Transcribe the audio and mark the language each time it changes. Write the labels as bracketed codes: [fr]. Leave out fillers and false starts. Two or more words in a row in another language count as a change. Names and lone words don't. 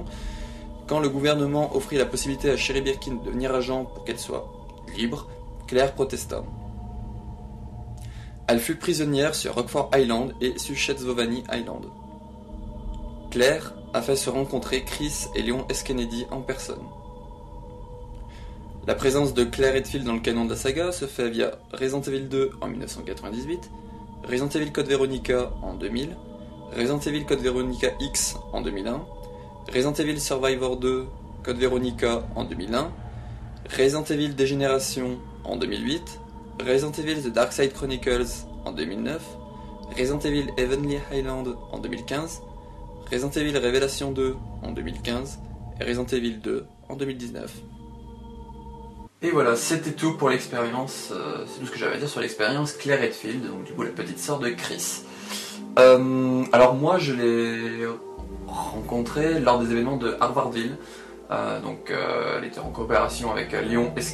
[fr] Quand le gouvernement offrit la possibilité à Sherry Birkin de devenir agent pour qu'elle soit libre, Claire protesta. Elle fut prisonnière sur Rockford Island et Suchet-Svovany Island. Claire a fait se rencontrer Chris et Leon S. Kennedy en personne. La présence de Claire Redfield dans le canon de la saga se fait via Resident Evil 2 en 1998, Resident Evil Code Veronica en 2000, Resident Evil Code Veronica X en 2001, Resident Evil Survivor 2 Code Veronica en 2001, Resident Evil Dégénération en 2008, Resident Evil The Dark Side Chronicles en 2009, Resident Evil Heavenly Highland en 2015, Resident Evil Révélation 2 en 2015 et Resident Evil 2 en 2019. Et voilà, c'était tout pour l'expérience, c'est tout ce que j'avais à dire sur l'expérience Claire Redfield, donc du coup la petite sœur de Chris. Alors moi je l'ai rencontrée lors des événements de Harvardville, elle était en coopération avec Leon S.